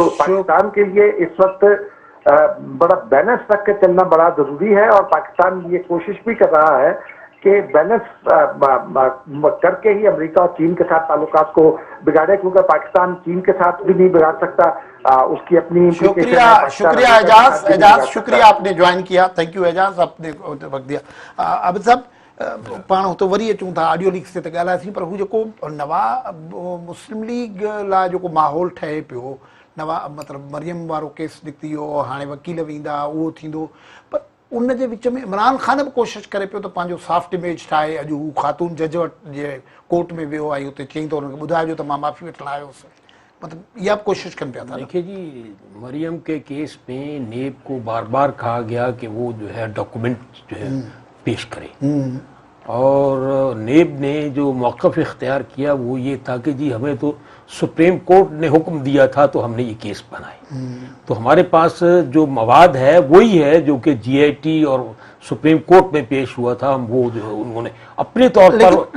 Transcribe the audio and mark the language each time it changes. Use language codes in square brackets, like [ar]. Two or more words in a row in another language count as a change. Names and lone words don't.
[ur] تو پاکستان کے لیے اس وقت بڑا بیلنس رکھ کے چلنا بڑا ضروری ہے، اور پاکستان یہ کوشش بھی کر رہا ہے کہ بیلنس کر کے ہی امریکہ اور چین کے ساتھ تعلقات کو بگاڑے، کیونکہ پاکستان چین کے ساتھ بھی نہیں بگاڑ سکتا، اس کی اپنی شکریہ اعجاز، شکریہ آپ نے جوائن کیا، [en] thank you [ur] اعجاز، آپ نے وقت دیا۔ [sd] عابد صاحب، پاڻ تو वरी अचूं था [en] audio leaks [sd] ते ॻाल्हासीं, पर हू जेको मुस्लिम लीग लाइ जेको माहौल ठहे पियो, मतिलबु मरियम वारो केस निकिती वियो, हाणे वकील वेंदा, उहो थींदो, पर उन जे विच में इमरान ख़ान बि कोशिशि करे पियो त पंहिंजो [en] soft image [sd] ठाहे। अॼु हू ख़ातून जज जे कोर्ट में वियो आहे, हुते चई त हुनखे ॿुधाइजो त मां माफ़ी वठणु आयुसि, मतिलबु इहा बि कोशिशि कनि पिया था। [ur] دیکھیے جی، مریم کے کیس میں نیب کو بار بار کہا گیا کہ وہ جو ہے ڈاکیومنٹ جو ہے پیش کرے، اور نیب نے جو موقف اختیار کیا وہ یہ تھا کہ جی ہمیں تو سپریم کورٹ نے حکم دیا تھا تو ہم نے یہ کیس بنائے، تو ہمارے پاس جو مواد ہے وہی ہے جو کہ GIT اور سپریم کورٹ میں پیش ہوا تھا، ہم وہ جو ہے انہوں نے اپنے طور پر.